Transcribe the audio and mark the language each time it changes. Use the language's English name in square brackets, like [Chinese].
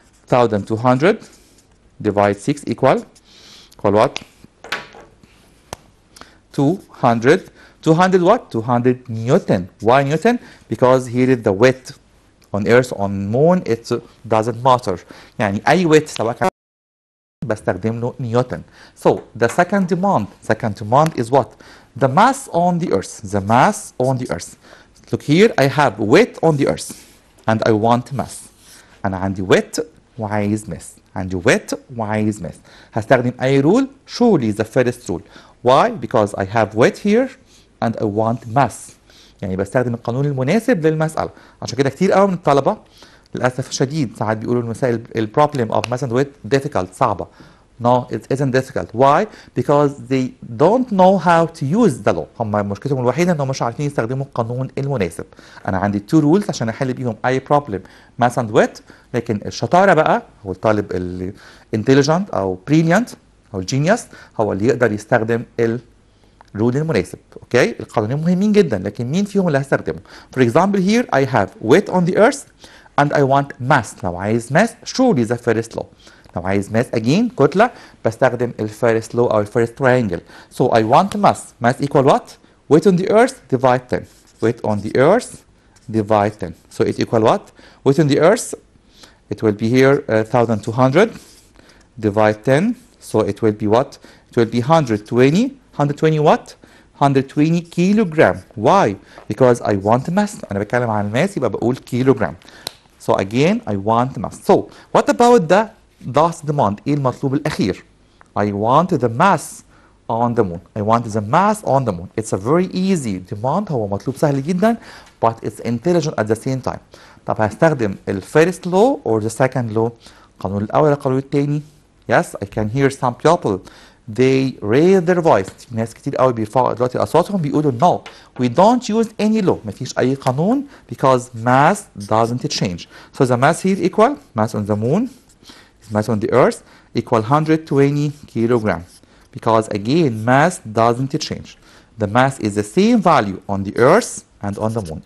[English] 1200 divide 6 equal what? 200. 200 what? 200 Newton. Why Newton? Because here is the weight on earth, on moon, it doesn't matter. [Arabic] يعني أي weight سواء كان بستخدم له نيوتن. [English] So the second demand is what? The mass on the earth. The mass on the earth. Look here, I have weight on the earth and I want mass. [Arabic] أنا عندي weight وعايز mass. عندي weight وعايز mass. هستخدم أي rule? [English] Surely the first rule. Why? Because I have weight here and I want mass. [Arabic] يعني بستخدم القانون المناسب للمسألة. عشان كده كتير قوي من الطلبة للأسف الشديد ساعات بيقولوا المسائل [English] problem of mass and weight difficult [Arabic] صعبة. [English] No, it isn't difficult. Why? Because they don't know how to use the law. [Arabic] هم مشكلتهم الوحيدة انهم مش عارفين يستخدموا القانون المناسب. انا عندي two rules عشان احل بيهم اي problem mass and weight. لكن الشطارة بقى هو الطالب ال intelligent او brilliant او genius هو اللي يقدر يستخدم الرول المناسب. اوكي؟ القانونين مهمين جدا لكن مين فيهم اللي هستخدمه؟ [English] For example here I have weight on the earth and I want mass. [Arabic] لو عايز mass [English] surely the first law. [Arabic] لو عايز mass again كتلة بستخدم الفيرست law أو الفيرست triangle. [English] So I want mass. Mass equal what? Weight on the earth divide 10. Weight on the earth divide 10. So it equal what? Weight on the earth, it will be here 1200 divide 10. So it will be what? It will be 120. 120 what? 120 kilogram. Why? Because I want mass. [Arabic] أنا بتكلم عن الماس يبقى بقول kilogram. [English] So again I want mass. So what about the last demand? [Arabic] ايه المطلوب الأخير? [English] I want the mass on the moon. I want the mass on the moon. It's a very easy demand. [Arabic] هو مطلوب سهل جدا [English] but it's intelligent at the same time. [Arabic] طب هستخدم ال [English] first law or the second law? [Arabic] القانون الأول ولا القانون الثاني؟ [English] Yes, I can hear some people they raise their voice. [Arabic] ناس كتير قوي بيرفعوا دلوقتي أصواتهم بيقولوا [English] no, we don't use any law. [Arabic] مفيش أي قانون [English] because mass doesn't change. So the mass here equal mass on the moon, mass on the earth equal 120 kilogram. Because again mass doesn't change. The mass is the same value on the earth and on the moon.